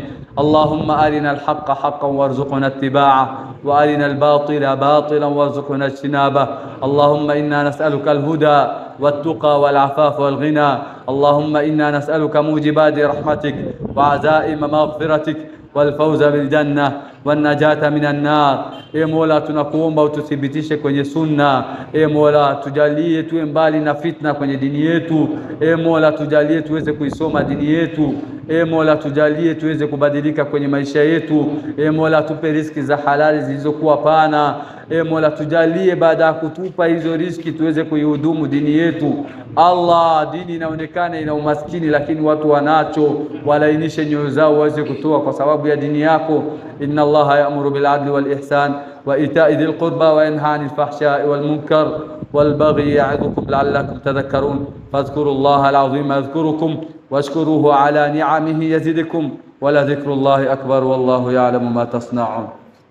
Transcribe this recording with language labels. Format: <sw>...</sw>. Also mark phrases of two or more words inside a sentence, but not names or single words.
<ar>اللهم أرنا الحق حقا وارزقنا اتباعه، وأرنا الباطل باطلا وارزقنا اجتنابه. اللهم إنا نسألك الهدى والتقى والعفاف والغنى. اللهم إنا نسألك موجبات رحمتك وعزائم مغفرتك والفوز بالجنة والنجاة من النار.</ar> <sw>E Mola, tunakuomba ututhibitishe kwenye sunna. E Mola, tujalie tuwe mbali na fitna kwenye dini yetu. E Mola, tujalie tuweze kuisoma dini yetu. E Mola, tujalie tuweze kubadilika kwenye maisha yetu. E Mola, tupe riziki za halali zilizokuwa pana. E Mola, tujalie baada ya kutupa hizo riziki tuweze kuihudumu dini yetu. Allah, dini inaonekana ina umaskini lakini watu wanacho, walainishe nyoyo zao waweze kutoa kwa sababu ya dini yako.</sw> <ar>إن الله يأمر بالعدل والإحسان وإيتاء ذي القربى وينهى عن الفحشاء والمنكر والبغي يعظكم لعلكم تذكرون. فاذكروا الله العظيم يذكركم واشكروه على نعمه يزدكم ولذكر الله أكبر والله يعلم ما تصنعون.</ar>